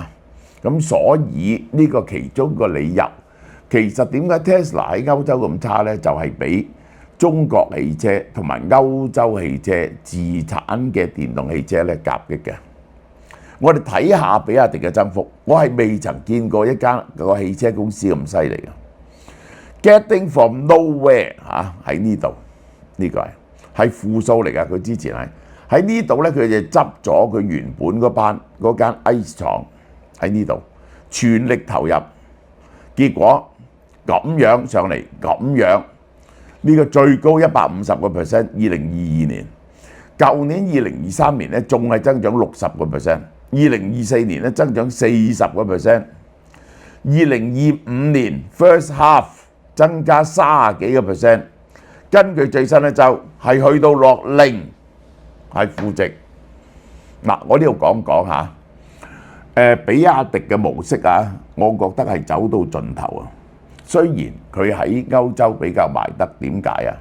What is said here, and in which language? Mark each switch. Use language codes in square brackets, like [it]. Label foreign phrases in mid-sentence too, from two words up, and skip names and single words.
[yue] 咁所以呢個其中個理由，其實點解 Tesla 喺歐洲咁差呢？就係俾中國汽車同埋歐洲汽車自產嘅電動汽車咧夾擊嘅。我哋睇下比亞迪嘅增幅，我係未曾見過一間個汽車公司咁犀利嘅。 [en] Getting from nowhere [yue] 喺呢度，呢個係負數嚟㗎。佢之前喺呢度咧，佢就執咗佢原本嗰間 ICE 廠喺呢度，全力投入，結果咁樣上嚟，咁樣呢個最高150%。2022年，舊年2023年咧仲係增長60%。2024年咧增長40%， 2025年 [en] first half [yue] 增加30幾個%，根據最新一週係去到落0，係負值。嗱，我呢度講下，比亞迪嘅模式我覺得係走到盡頭啊。雖然佢喺歐洲比較賣得，點解啊？